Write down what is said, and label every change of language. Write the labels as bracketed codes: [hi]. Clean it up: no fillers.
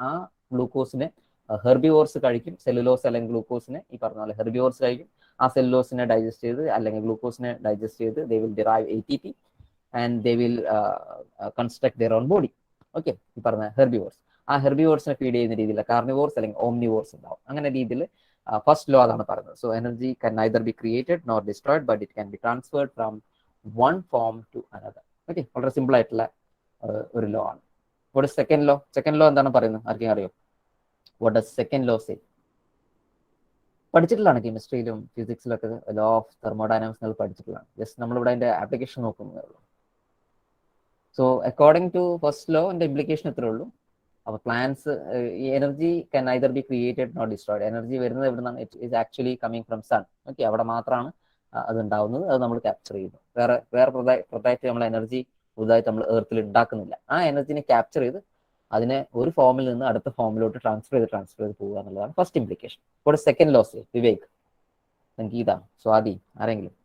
[ml] ആ ഗ്ലൂക്കോസിനെ ഹെർബിവോർസ് കഴിക്കും, സെല്ലുലോസ് അല്ലെങ്കിൽ ഗ്ലൂക്കോസിനെ ഈ പറഞ്ഞ പോലെ ഹെർബിവോർസ് കഴിക്കും. ആ സെല്ലുലോസിനെ ഡൈജസ്റ്റ് ചെയ്ത് [en] അല്ലെങ്കിൽ ഗ്ലൂക്കോസിനെ ഡൈജസ്റ്റ് ചെയ്ത് they will derive ATP and they will construct their own body. [ml] Okay, ഈ പറഞ്ഞ ഹെർബിവോർസ്. ആ ഹെർബിവോർസിനെ ഫീഡ് ചെയ്യുന്ന രീതിയിൽ കാർണിവോർസ് അല്ലെങ്കിൽ ഓംനിവോർസ് ഉണ്ടാവും. അങ്ങനെ രീതിയിൽ ഫസ്റ്റ് ലോ അതാണ് പറയുന്നത്. [en] So energy can neither be created nor destroyed, but it can be transferred from one form to another. [ml] Okay, വളരെ സിമ്പിൾ ആയിട്ടുള്ള ഒരു ലോ ആണ്. ഇവിടെ സെക്കൻഡ് ലോ, സെക്കൻഡ് ലോ എന്താണ് പറയുന്നത്, ആർക്കെങ്കിലും അറിയോ? [en] What does second law say? [ml] പഠിച്ചിട്ടുള്ളതാണ് കെമിസ്ട്രിയിലും ഫിസിക്സിലൊക്കെ law of thermodynamics പഠിച്ചിട്ടുള്ളതാണ്. Just നമ്മളിവിടെ അതിന്റെ ആപ്ലിക്കേഷൻ നോക്കുന്നതേ ഉള്ളൂ. So according to first law ന്റെ ഇംപ്ലിക്കേഷൻ ഇത്രേ ഉള്ളൂ. അപ്പോൾ പ്ലാന്റ്സ്, ഈ [en] Energy can either be created nor destroyed. [ml] Energy വരുന്നത് എവിടെ നിന്നാണ്? [en] It is actually coming from sun. [ml] Okay, അവിടെ മാത്രമാണ് അത് ഉണ്ടാവുന്നത്. അത് നമ്മൾ ക്യാപ്ചർ ചെയ്യുന്നു. വേറെ പുതുതായിട്ട് നമ്മൾ എനർജി പുതുതായിട്ട് നമ്മൾ എർത്തിൽ ഉണ്ടാക്കുന്നില്ല. ആ എനർജിനെ ക്യാപ്ചർ ചെയ്ത് അതിനെ ഒരു ഫോമിൽ നിന്ന് അടുത്ത ഫോമിലോട്ട് ട്രാൻസ്ഫർ ചെയ്ത് പോകുക എന്നുള്ളതാണ് ഫസ്റ്റ് ഇംപ്ലിക്കേഷൻ. ഇപ്പോൾ സെക്കൻഡ് ലോസ്, വിവേക്, സംഗീത, സ്വാതി, ആരെങ്കിലും?